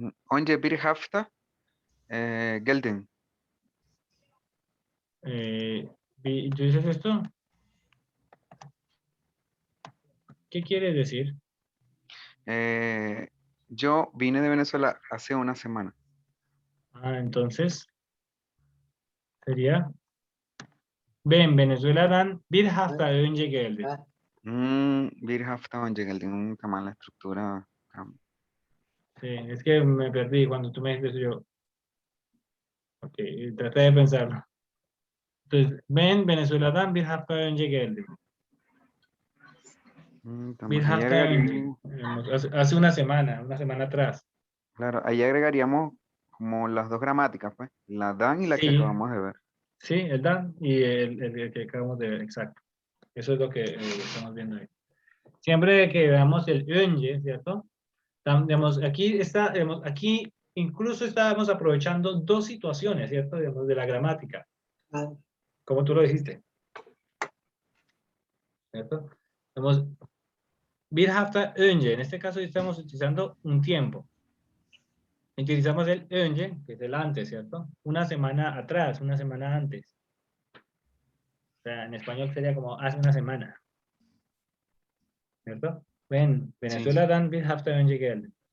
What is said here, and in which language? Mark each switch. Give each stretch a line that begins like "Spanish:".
Turkish: once bir hafta geldim.
Spanish: ¿Tú dices esto? ¿Qué quiere decir? Yo vine de Venezuela hace una semana. Entonces, sería,
Turkish: Venezuela'dan bir hafta önce geldi. Bir hafta önce geldim.
Spanish: Está mal la estructura. Sí, es que me perdí cuando tú me dijiste yo. Ok, traté de pensarlo. Entonces,
Turkish: Venezuela'dan bir hafta önce geldi. Bir
Spanish: Ahí
Turkish: hafta önce.
Spanish: agregaríamos, Hace una semana atrás. claro, ahí agregaríamos como las dos gramáticas, pues, la dan y la que Sí. acabamos de ver. Sí, el dan y el que acabamos de ver, exacto. Eso es lo que estamos viendo ahí. Siempre que veamos el önce, ¿cierto? Digamos, aquí incluso estábamos aprovechando dos situaciones, ¿cierto? Digamos, de la gramática, Claro. como tú lo dijiste. ¿Cierto? Digamos,
Turkish: bir hafta önce,
Spanish: en este caso estamos utilizando un tiempo. Utilizamos el önce, que es el antes, ¿cierto? Una semana atrás, una semana antes. O sea, en español sería como hace una semana. ¿Cierto?
Turkish: Venezuela'dan bir hafta önce geldi.